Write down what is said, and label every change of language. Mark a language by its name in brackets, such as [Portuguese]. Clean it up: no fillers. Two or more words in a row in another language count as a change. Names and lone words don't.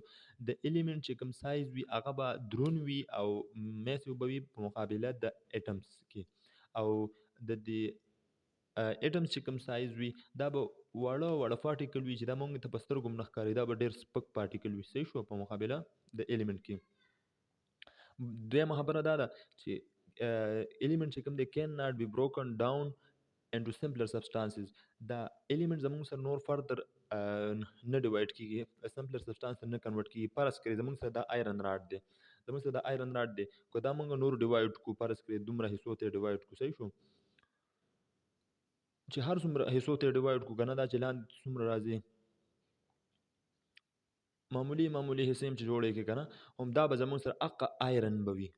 [Pashto] د الیمنٹ چې کوم سایز وي هغه به درون وي او میسو به وي په مقابله د اټمز کې. او د دې اټمز چې کوم سایز وي دا به وړه وړه پارټیکل وي چې دا موږ ته په سترګو هم نه ښکاري، دا به ډېر سپک پارټیکل وي. صحیح شو؟ په مقابله د الیمنٹ کې. دویمه خبره دا ده چې element چې کوم دی [English] can not be broken down into simpler substances. [Pashto] دا element زموږ سره نور further نه ډیوایډ کیږي، [English] simpler substance [Pashto] نه کنورټ کیږي. فرض کړئ زموږ سره دا [English] iron rod [Pashto] دی، زموږ سره دا [English] iron rod [Pashto] دی، که دا موږ نور ډیوایډ کړو، فرض کړئ دومره حصو ته ډیوایډ کړو، صحیح شو؟ چې هر څومره حصو ته ډیوایډ کړو که نه، دا چې لاندې څومره راځي معمولی حصې هم چې جوړې کړي که نه، هم دا به زموږ سره حقه آیرن به وي.